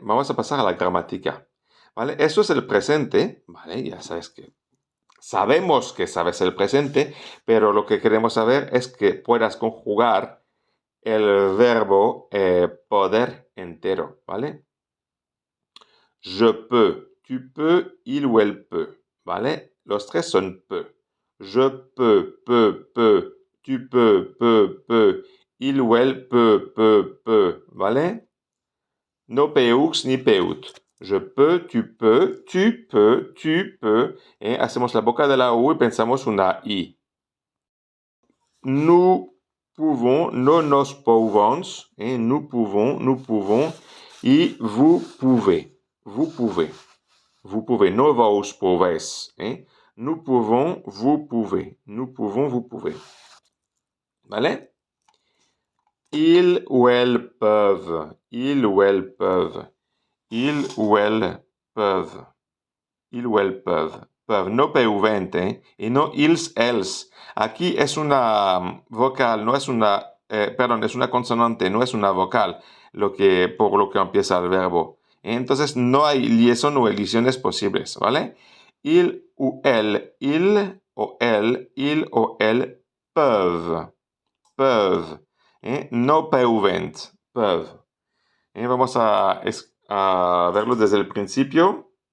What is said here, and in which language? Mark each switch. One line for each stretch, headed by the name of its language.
Spanish: Vamos a pasar a la gramática. ¿Vale? Eso es el presente. ¿Vale? Ya sabes que sabemos que sabes el presente, pero lo que queremos saber es que puedas conjugar el verbo poder entero, ¿vale?
French: Je peux, tu peux, il ou elle peut, ¿vale?
Spanish: Los tres son
French: peut. Je peux, tu peux, il ou elle peut, ¿vale? No peux ni peut. Je peux, tu peux, tu peux.
Spanish: Hacemos la boca de la U y pensamos una I.
French: Nous pouvons, no nos pouvons. Nous pouvons. Y vous pouvez. Vous pouvez. Vous pouvez. No vos pouvez. Nous pouvons, vous pouvez. Nous pouvons, vous pouvez. ¿Vale? Ils ou elles peuvent. Ils ou elles peuvent. Ils ou elles peuvent. Ils ou elles peuvent. Peuvent.
Spanish: No peuvent, y no
French: ils, elles.
Spanish: Aquí es una vocal, no es una, perdón, es una consonante, no es una vocal, por lo que empieza el verbo. Entonces no hay liaison o elisiones posibles, ¿vale?
French: Il ou elle, il o elle peuvent. Peuvent. No peuvent. Peuvent.
Spanish: Vamos a verlo desde el principio.